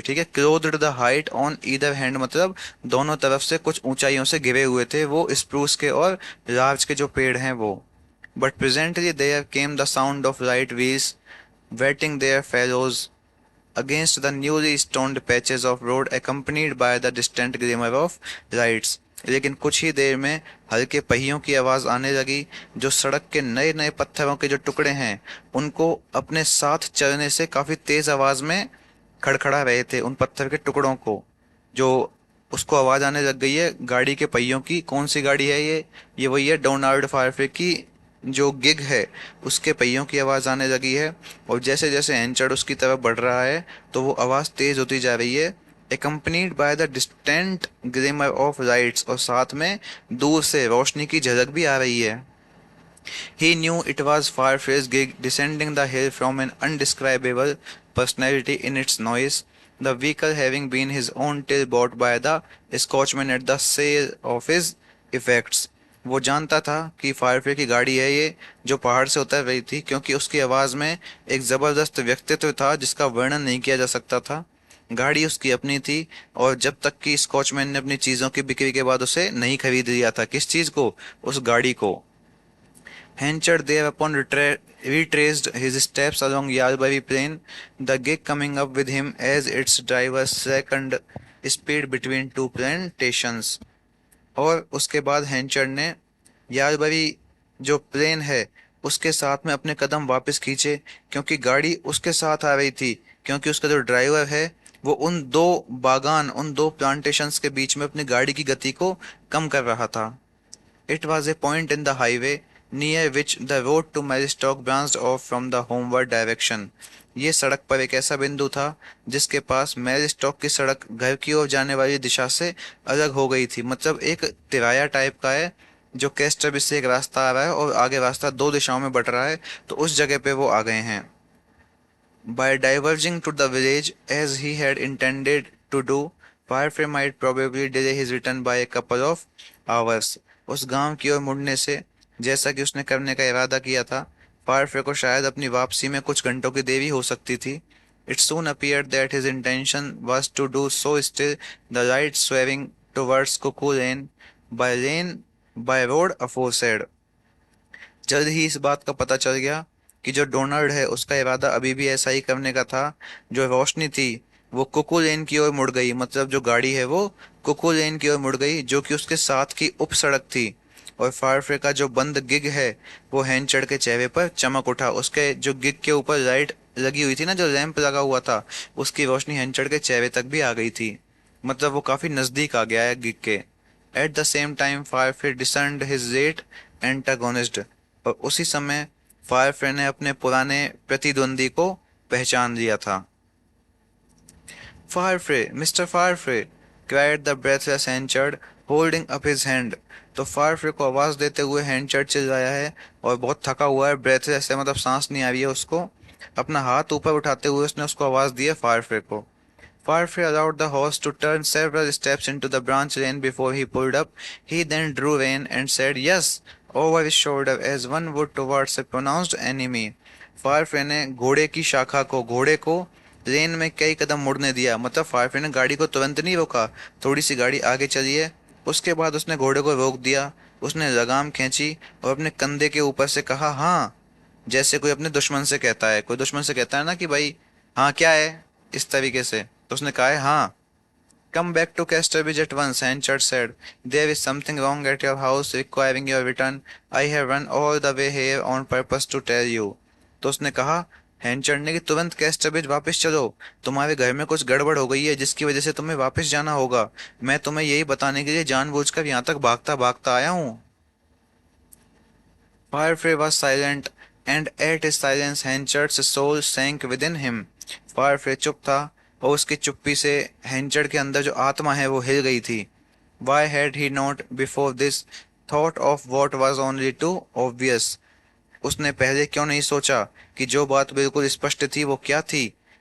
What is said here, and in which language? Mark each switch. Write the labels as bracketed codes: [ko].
[hi] ठीक है, clothed the height on either hand, मतलब दोनों तरफ से कुछ ऊंचाइयों से घिरे हुए थे वो स्प्रूस के और लार्च के जो पेड़ हैं वो। [en] But presently there came the sound of light wheels wetting their fellows against the newly stoned patches of road accompanied by the distant glimmer of lights। [hi] लेकिन कुछ ही देर में हल्के पहियों की आवाज आने लगी, जो सड़क के नए नए पत्थरों के जो टुकड़े हैं उनको अपने साथ चलने से काफी तेज आवाज में खड़खड़ा रहे थे, उन पत्थर के टुकड़ों को। जो उसको आवाज आने लग गई है गाड़ी के पहियों की। कौन सी गाड़ी है ये वही है डोनाल्ड फारफे की जो गिग है, उसके पहियों की आवाज आने लगी है। और जैसे जैसे एंचर्ड उसकी तरफ बढ़ रहा है तो वो आवाज तेज होती जा रही है, [en] accompanied by the distant glimmer of lights, [hi] और साथ में दूर से रोशनी की झलक भी आ रही है। [en] He knew it was Farfrae's gig descending the hill from an undescribable personality in its noise, the vehicle having been his own till bought by the Scotchman at the sale of his effects। [hi] वो जानता था कि फायरफ्रे की गाड़ी है ये, जो पहाड़ से उतर रही थी, क्योंकि उसकी आवाज में एक जबरदस्त व्यक्तित्व था जिसका वर्णन नहीं किया जा सकता था। गाड़ी उसकी अपनी थी, और जब तक कि स्कॉचमैन ने अपनी चीजों की बिक्री के बाद उसे नहीं खरीद लिया था। किस चीज को, उस गाड़ी को। [en] Henchard thereupon retraced his steps along Yalbury Plain, the gig coming up with him as its driver slackened speed between two plantations। [hi] और उसके बाद हैंचर ने यारबरी जो प्लेन है उसके साथ में अपने कदम वापस खींचे, क्योंकि गाड़ी उसके साथ आ रही थी, क्योंकि उसका जो ड्राइवर है वो उन दो बागान, उन दो प्लांटेशंस के बीच में अपनी गाड़ी की गति को कम कर रहा था। [en] It was a point in the highway near which the road to Maristock branched off from the homeward direction. [hi] ये सड़क पर एक ऐसा बिंदु था जिसके पास मैरिस्टॉक की सड़क घर की ओर जाने वाली दिशा से अलग हो गई थी। मतलब एक तिराया टाइप का है जो कैस्टरबी से एक रास्ता आ रहा है और आगे रास्ता दो दिशाओं में बट रहा है, तो उस जगह पे वो आ गए हैं। [en] By diverging to the village as he had intended to do, Firefly might probably delay his return by a couple of hours. [hi] उस गांव की ओर मुड़ने से, जैसा कि उसने करने का इरादा किया था, फायरफ्रे को शायद अपनी वापसी में कुछ घंटों की देरी हो सकती थी। [en] It soon appeared that his intention was to do so still, the right swerving towards Cuckoo Lane by road aforesaid. [hi] जल्द ही इस बात का पता चल गया कि जो डोनाल्ड है उसका इरादा अभी भी ऐसा ही करने का था। जो रोशनी थी वो कुकू लेन की ओर मुड़ गई, मतलब जो गाड़ी है वो कुकू लेन की ओर मुड़ गई, जो कि उसके साथ की उप सड़क थी। और फायरफ्रे का जो बंद गिग है वो हैंचड़ के चेहरे पर चमक उठा। उसके जो गिग के ऊपर लाइट लगी हुई थी ना, जो लैंप लगा हुआ था, उसकी रोशनी हैंचड़ के चेहरे तक भी आ गई थी। मतलब वो काफी नजदीक आ गया है गिग के। [en] at the same time Farfrae discerned his late antagonist, [hi] और उसी समय फायरफ्रे ने अपने पुराने प्रतिद्वंदी को पहचान लिया था। [en] Farfrae, mister Farfrae, cried the breathless Henchard holding up his hand. [hi] तो फायरफ्रे को आवाज देते हुए हैंचर्ड चिल्लाया है और बहुत थका हुआ है, ब्रेथलेस है, मतलब सांस नहीं आ रही है उसको। अपना हाथ ऊपर उठाते हुए उसने उसको आवाज दी है फायरफ्रे को। [en] Farfrey allowed the horse to turn several steps into the branch lane before he pulled up. He then drew rein and said yes over his shoulder as one would towards a pronounced enemy. [hi] फारफ्रे ने घोड़े को लेन में कई कदम मुड़ने दिया। मतलब फारफ्रे ने गाड़ी को तुरंत नहीं रोका, थोड़ी सी गाड़ी आगे चली है, उसके बाद उसने घोड़े को रोक दिया। उसने लगाम खींची और अपने कंधे के ऊपर से कहा हाँ, जैसे कोई अपने दुश्मन से कहता है, कोई दुश्मन से कहता है ना कि भाई हाँ क्या है, इस तरीके से। तो उसने कहा है हाँ। [en] Come back to Casterbridge at once, Henchard said. There is something wrong at your house requiring your return. I have run all the way here on purpose to tell you. [hi] तो उसने कहा, हैंचर्ड ने, कि तुरंत कैस्टरविच वापस चलो, तुम्हारे घर में कुछ गड़बड़ हो गई है जिसकी वजह से तुम्हें वापस जाना होगा। मैं तुम्हें यही बताने के लिए जानबूझकर यहाँ तक भागता भागता आया हूँ। [en] Firefly was silent, and at his silence Henchard's soul sank within him. [hi] Firefly चुप था और उसकी चुप्पी से हैंचर्ड के अंदर जो आत्मा है वो हिल गई थी। [en] Why had he not before this thought of what was only too obvious? [hi] उसने पहले क्यों नहीं सोचा कि जो बात बिल्कुल स्पष्ट थी वो क्या थी?